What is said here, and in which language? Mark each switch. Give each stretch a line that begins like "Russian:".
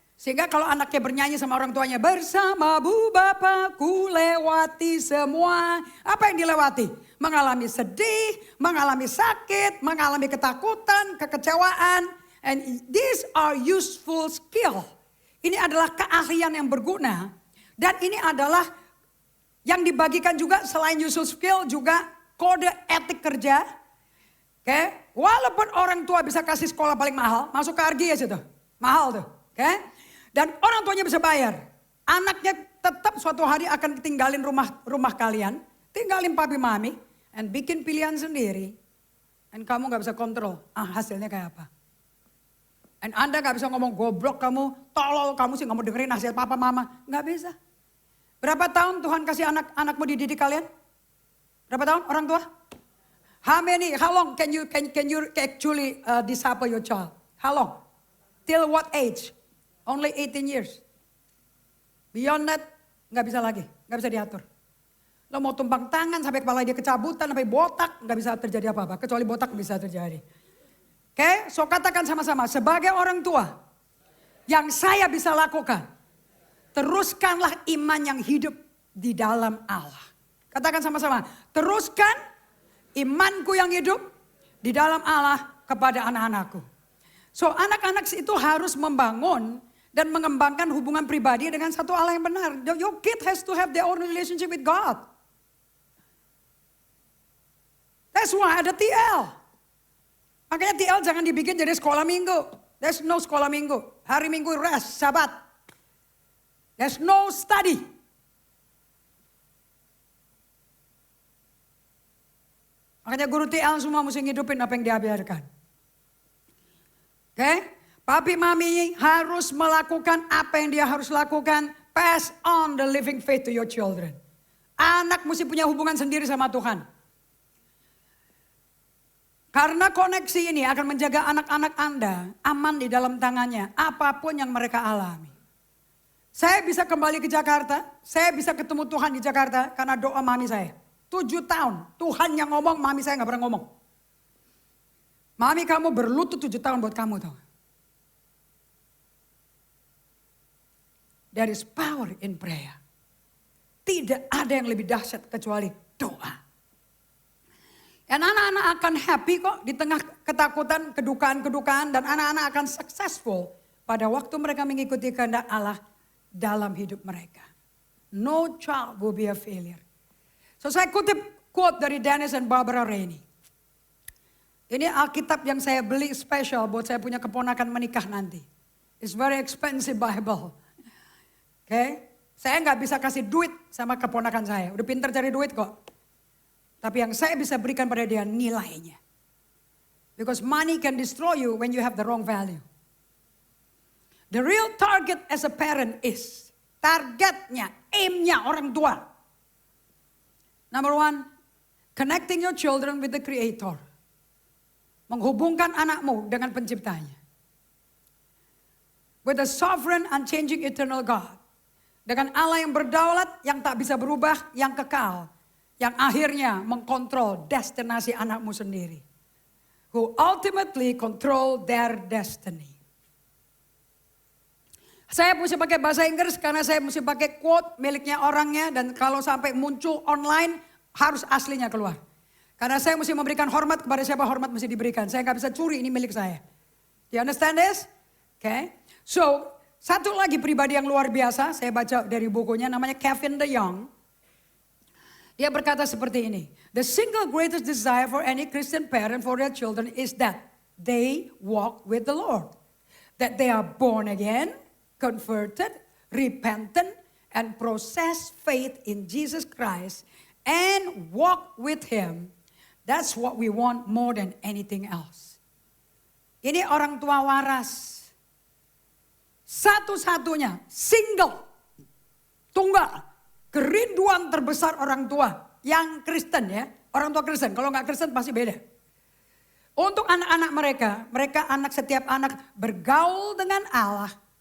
Indonesian: Sehingga kalau anaknya bernyanyi sama orang tuanya, bersama Bu Bapakku lewati semua. Apa yang dilewati? Mengalami sedih, mengalami sakit, mengalami ketakutan, kekecewaan.
English: And these are useful skill.
Indonesian: Ini adalah keahlian yang berguna. Dan ini adalah yang dibagikan juga selain
English: useful skill
Indonesian: juga kode etik kerja. Oke, walaupun orang tua bisa kasih sekolah paling mahal, masuk ke RGS itu. Mahal tuh, oke? Dan orang tuanya bisa bayar. Anaknya tetap suatu hari akan tinggalin rumah kalian. Tinggalin papi mami. And bikin pilihan sendiri. Dan kamu gak bisa kontrol. Hasilnya kayak apa. And Anda gak bisa ngomong goblok kamu. Tolol kamu sih gak mau dengerin nasihat papa mama. Gak bisa. Berapa tahun Tuhan kasih anakmu dididik kalian? Berapa tahun orang tua?
English: How long can you actually disciple your child? How long? Till what age? Only 18 years. Beyond that,
Indonesian: gak bisa lagi. Gak bisa diatur. Lo mau tumpang tangan sampai kepala dia kecabutan, sampai botak, gak bisa terjadi apa-apa. Kecuali botak bisa terjadi. Oke, so katakan sama-sama. Sebagai orang tua, yang saya bisa lakukan, teruskanlah iman yang hidup di dalam Allah. Katakan sama-sama. Teruskan imanku yang hidup di dalam Allah kepada anak-anakku. So anak-anak itu harus membangun dan mengembangkan hubungan pribadi dengan satu Allah yang benar.
English: Your kid has to have their own relationship with God. That's why
Indonesian: ada TL. Makanya TL jangan dibikin jadi sekolah minggu.
English: There's no
Indonesian: sekolah minggu. Hari minggu
English: rest, sabat. There's no study.
Indonesian: Makanya guru TL semua mesti ngidupin apa yang diajarkan. Oke? Papi mami harus melakukan apa yang dia harus lakukan.
English: Pass on the living faith to your children.
Indonesian: Anak mesti punya hubungan sendiri sama Tuhan. Karena koneksi ini akan menjaga anak-anak Anda aman di dalam tangannya. Apapun yang mereka alami. Saya bisa kembali ke Jakarta. Saya bisa ketemu Tuhan di Jakarta karena doa mami saya. 7 tahun. Tuhan yang ngomong, mami saya gak pernah ngomong. Mami kamu berlutut 7 tahun buat kamu tau.
English: There is power in prayer.
Indonesian: Tidak ada yang lebih dahsyat kecuali doa. Dan anak-anak akan happy kok di tengah ketakutan, kedukaan-kedukaan. Dan anak-anak akan successful pada waktu mereka mengikuti kehendak Allah dalam hidup mereka.
English: No child will be a failure. So
Indonesian: saya kutip
English: quote dari Dennis and Barbara Rainey.
Indonesian: Ini Alkitab yang saya beli special buat saya punya keponakan menikah nanti.
English: It's very expensive Bible.
Indonesian: Oke, saya nggak bisa kasih duit sama keponakan saya. Udah pintar cari duit kok. Tapi yang saya bisa berikan pada dia nilainya.
English: Because money can destroy you when you have the wrong value. The real target as a parent is,
Indonesian: targetnya, aimnya orang tua.
English: Number 1, connecting your children with the Creator.
Indonesian: Menghubungkan anakmu dengan penciptanya.
English: With the sovereign, unchanging, eternal God.
Indonesian: Dengan Allah yang berdaulat, yang tak bisa berubah, yang kekal. Yang akhirnya mengkontrol destinasi anakmu sendiri.
English: Who ultimately control their destiny.
Indonesian: Saya mesti pakai bahasa Inggris karena saya mesti pakai quote miliknya orangnya. Dan kalau sampai muncul online harus aslinya keluar. Karena saya mesti memberikan hormat kepada siapa hormat mesti diberikan. Saya gak bisa curi, ini milik saya.
English: Do you understand this? Okay.
Indonesian: So, satu lagi pribadi yang luar biasa, saya baca dari bukunya namanya Kevin DeYoung. Dia berkata seperti ini.
English: The single greatest desire for any Christian parent for their children is that they walk with the Lord. That they are born again, converted, repentant, and process faith in Jesus Christ and walk with Him. That's what we want more than anything else.
Indonesian: Ini orang tua waras. Satu-satunya, single, tunggal, kerinduan terbesar orang tua yang Kristen ya. Orang tua Kristen, kalau nggak Kristen pasti beda. Untuk anak-anak mereka setiap anak bergaul dengan Allah.